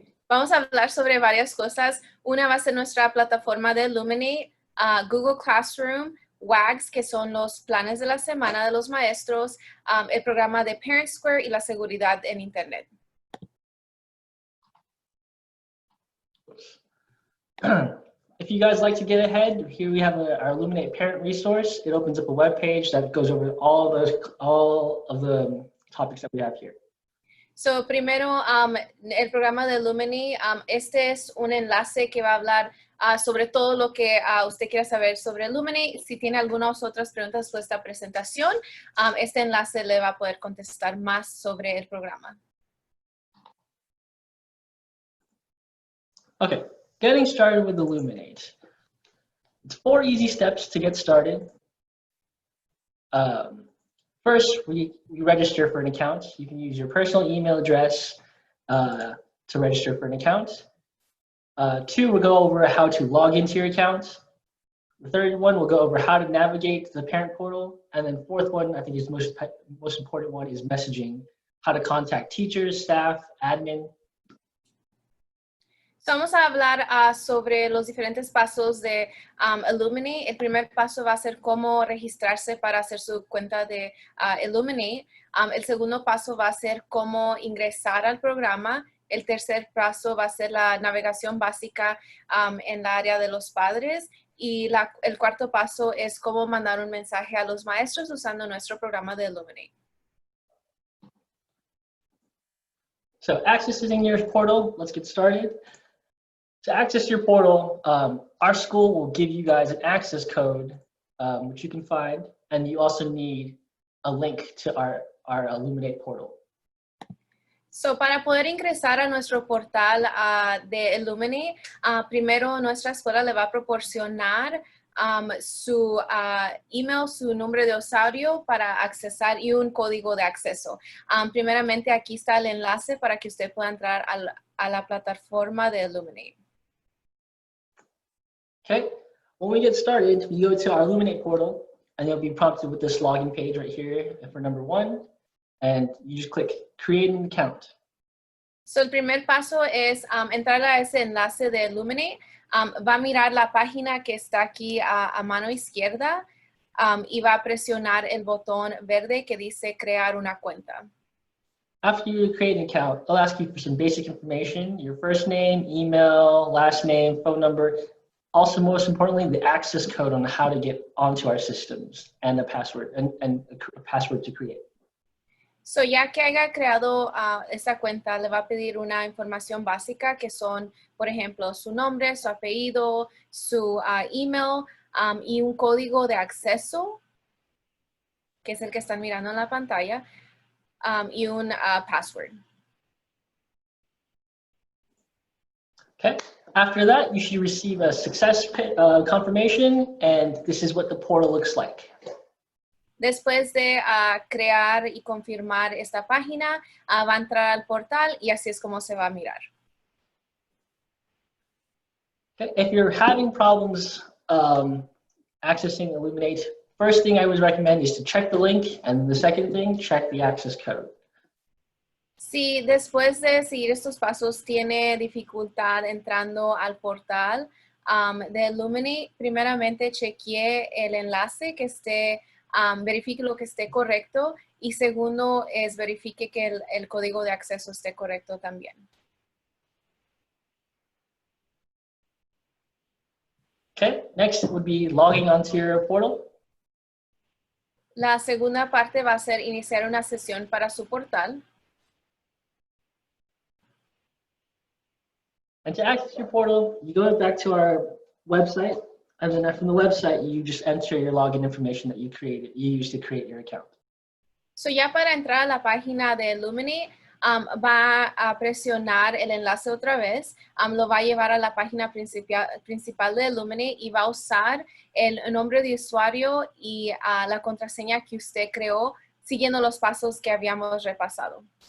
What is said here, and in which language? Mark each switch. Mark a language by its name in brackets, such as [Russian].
[Spanish] Vamos a hablar sobre varias cosas. Una va a ser nuestra plataforma de Iluminate, Google Classroom, WAGs, que son los planes de la semana de los maestros, el programa de ParentSquare y la seguridad en Internet. [English] If you guys like to get ahead, here we have our Illuminate parent resource. It opens up a web page that goes over all of the topics that we have here. [Spanish] So, primero, el programa de Iluminate, este es un enlace que va a hablar sobre todo lo que usted quiera saber sobre Iluminate. Si tiene algunas otras preguntas sobre esta presentación, este enlace le va a poder contestar más sobre el programa. [English] Okay, getting started with Iluminate. It's 4 easy steps to get started. First, we register for an account. You can use your personal email address to register for an account. 2, we'll go over how to log into your account. The third one, we'll go over how to navigate the parent portal. And then 4th one, I think is the most important one, is messaging, how to contact teachers, staff, admin. [Spanish] Vamos a hablar sobre los diferentes pasos de Iluminate. El primer paso va a ser cómo registrarse para hacer su cuenta de Iluminate. El segundo paso va a ser cómo ingresar al programa. El tercer paso va a ser la navegación básica en la área de los padres. Y el cuarto paso es cómo mandar un mensaje a los maestros usando nuestro programa de Iluminate. [English] So accessing your portal, let's get started. To access your portal, our school will give you guys an access code, which you can find, and you also need a link to our Iluminate portal. [Spanish] So, para poder ingresar a nuestro portal de Iluminate, primero nuestra escuela le va a proporcionar su email, su nombre de usuario para accesar y un código de acceso. Primeramente, aquí está el enlace para que usted pueda entrar a la plataforma de Iluminate. [English] Okay, when we get started, we go to our Iluminate portal, and you'll be prompted with this login page right here for number 1, and you just click Create an Account. [Spanish] So, el primer paso es entrar a ese enlace de Iluminate. Va a mirar la página que está aquí a mano izquierda y va a presionar el botón verde que dice Crear una cuenta. [English] After you create an account, it'll ask you for some basic information, your first name, email, last name, phone number. Also, most importantly, the access code on how to get onto our systems and the password and a password to create. [Spanish] So, ya que haya creado esta cuenta, le va a pedir una información básica que son, por ejemplo, su nombre, su apellido, su email y un código de acceso, que es el que están mirando en la pantalla, y un password. [English] Okay. After that, you should receive a success confirmation, and this is what the portal looks like. [Spanish] Después de crear y confirmar esta página, va a entrar al portal y así es como se va a mirar. [English] Okay. If you're having problems accessing Illuminate, first thing I would recommend is to check the link, and the second thing, check the access code. [Spanish] Si después de seguir estos pasos tiene dificultad entrando al portal de Iluminate, primeramente chequee el enlace que esté, verifique lo que esté correcto y segundo es verifique que el código de acceso esté correcto también. [English] Okay, next would be logging onto your portal. [Spanish] La segunda parte va a ser iniciar una sesión para su portal. [English] And to access your portal, you go back to our website, and then from the website, you just enter your login information that you used to create your account. [Spanish] So ya para entrar a la página de Iluminate, va a presionar el enlace otra vez, lo va a llevar a la página principal de Iluminate y va a usar el nombre de usuario y la contraseña que usted creó siguiendo los pasos que habíamos repasado.